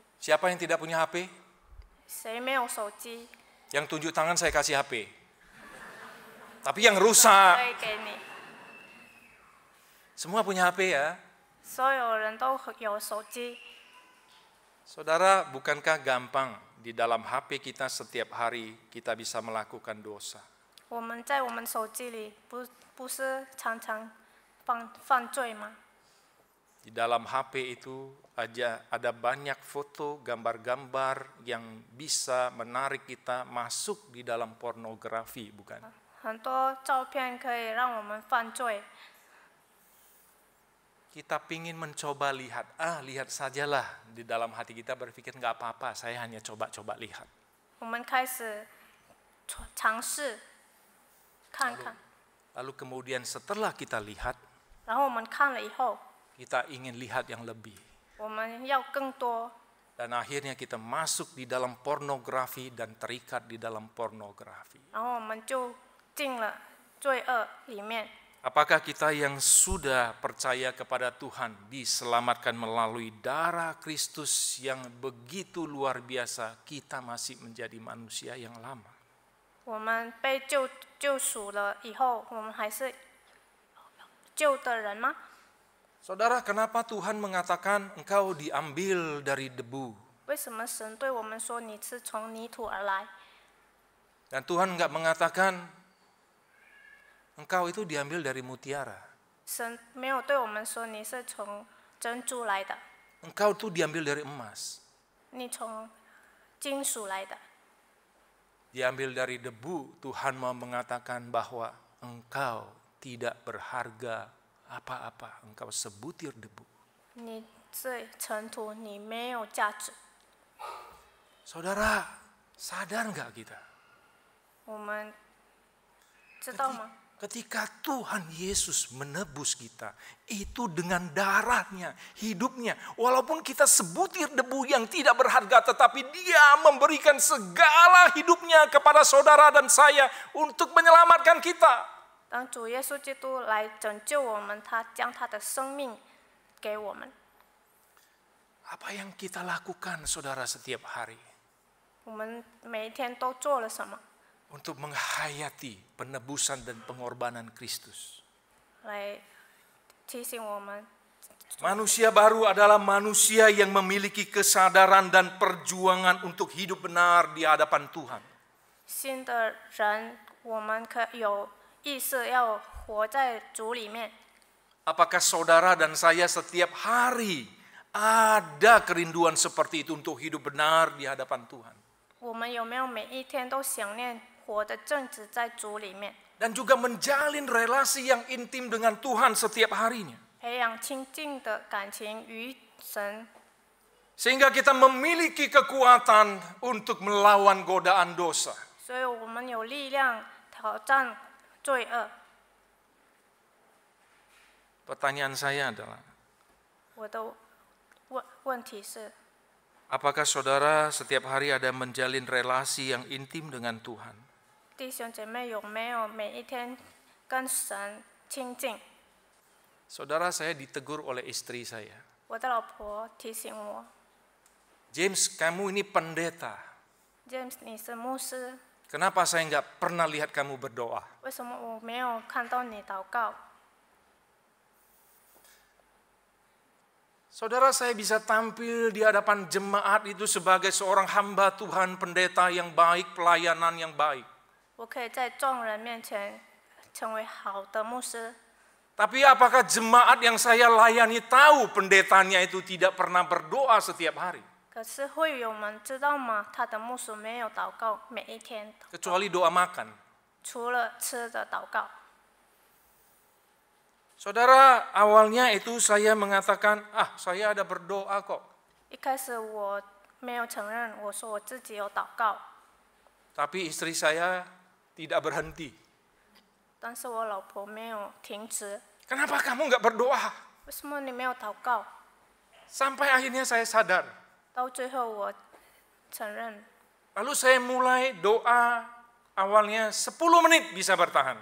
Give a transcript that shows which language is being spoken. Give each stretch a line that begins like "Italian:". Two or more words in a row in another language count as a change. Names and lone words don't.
Indonesian: Siapa yang tidak punya HP?
Chinese: 谁没有手机？
Indonesian: Yang tunjuk tangan saya kasih HP. Tapi yang rusak,
Chinese: 可以给你。
Indonesian: semua punya HP ya.
Chinese: 所有人都有手机。
Indonesian: Saudara, bukankah gampang di dalam HP kita setiap hari kita bisa melakukan dosa?
Chinese: 我们在我们手机里不是常常犯罪吗？
Indonesian: Di dalam HP itu ada banyak foto, gambar-gambar yang bisa menarik kita masuk di dalam pornografi, bukan?
Chinese: 很多照片可以让我们犯罪。
Indonesian: Kita ingin mencoba lihat, lihat sajalah. Di dalam hati kita berpikir nggak apa-apa, saya hanya coba-coba lihat.
Chinese: 我们开始尝试看看，
Indonesian: Lalu kemudian setelah kita lihat,
Chinese: 然后我们看了以后，
Indonesian: kita ingin lihat yang lebih.
Chinese: 我们要更多，
Indonesian: Dan akhirnya kita masuk di dalam pornografi dan terikat di dalam pornografi.
Chinese: 然后我们就进了罪恶里面。
Indonesian: Apakah kita yang sudah percaya kepada Tuhan diselamatkan melalui darah Kristus yang begitu luar biasa, kita masih menjadi manusia yang lama?
Chinese: 我们被救赎了以后，我们还是旧的人吗？
Indonesian: Saudara, kenapa Tuhan mengatakan engkau diambil dari debu?
Chinese: 为什么神对我们说你是从泥土而来？
Indonesian: Dan Tuhan enggak mengatakan engkau itu diambil dari mutiara.
Chinese: 神没有对我们说你是从珍珠来的，
Indonesian: Engkau itu diambil dari emas.
Chinese: 你从金属来的。
Indonesian: Diambil dari debu, Tuhan mau mengatakan bahwa engkau tidak berharga apa-apa. Engkau sebutir debu.
Chinese: 你是尘土，你没有价值。
Indonesian: Saudara, sadar enggak kita?
Chinese: 我们知道吗？
Indonesian: Ketika Tuhan Yesus menebus kita, itu dengan darahnya, hidupnya. Walaupun kita sebutir debu yang tidak berharga, tetapi Dia memberikan segala hidupnya kepada saudara dan saya untuk menyelamatkan kita.
Chinese: 当主耶稣基督来拯救我们，他将他的生命给我们。
Indonesian: Apa yang kita lakukan, saudara, setiap hari?
Chinese: 我们每一天都做了什么？
Indonesian: Untuk menghayati penebusan dan pengorbanan Kristus.
Chinese: 来提醒我们，
Indonesian: Manusia baru adalah manusia yang memiliki kesadaran dan perjuangan untuk hidup benar di hadapan Tuhan.
Chinese: 新的人，我们可有意识要活在主里面。
Indonesian: Apakah saudara dan saya setiap hari ada kerinduan seperti itu untuk hidup benar di hadapan Tuhan?
Chinese: 我们有没有每一天都想念活得正直在主里面，
Indonesian: Dan juga menjalin relasi yang intim dengan Tuhan setiap harinya.
Chinese: 培养亲近的感情与神，
Indonesian: Sehingga kita memiliki kekuatan untuk melawan godaan dosa.
Chinese: 所以我们有力量挑战罪恶。
Indonesian: Pertanyaan saya adalah,
Chinese: 我的问题是，
Indonesian: apakah saudara setiap hari ada menjalin relasi yang intim dengan Tuhan?
Chinese: 弟兄姐妹有没有每一天跟神亲近？
Indonesian: Saudara, saya ditegur oleh istri saya.
Chinese: 我的老婆提醒我
Indonesian: James, kamu ini pendeta.
Chinese: ，James， 你是牧师，
Indonesian: Kenapa saya nggak pernah lihat kamu berdoa?
Chinese: 为什么我没有看到你祷告？
Indonesian: Saudara, saya bisa tampil di hadapan jemaat itu sebagai seorang hamba Tuhan, pendeta yang baik, pelayanan yang baik.
Chinese: 我可以在众人面前成为好的牧师，
Indonesian: Tapi apakah jemaat yang saya layani tahu pendetanya itu tidak pernah berdoa setiap hari?
Chinese: 可是会友们知道吗？他的牧师没有祷告，每一天祷告
Indonesian: Kecuali doa makan.
Chinese: 除了吃的祷告。
Indonesian: Saudara, awalnya itu saya mengatakan, saya ada berdoa kok.
Chinese: 一开始我没有承认，我说我自己有祷告，
Indonesian: Tapi istri saya tidak berhenti.
Chinese: 但是我老婆没有停止。
Indonesian: Kenapa kamu nggak berdoa?
Chinese: 为什么你没有祷告？
Indonesian: Sampai akhirnya saya sadar.
Chinese: 到最后我承认，
Indonesian: Lalu saya mulai doa, awalnya 10 menit bisa bertahan.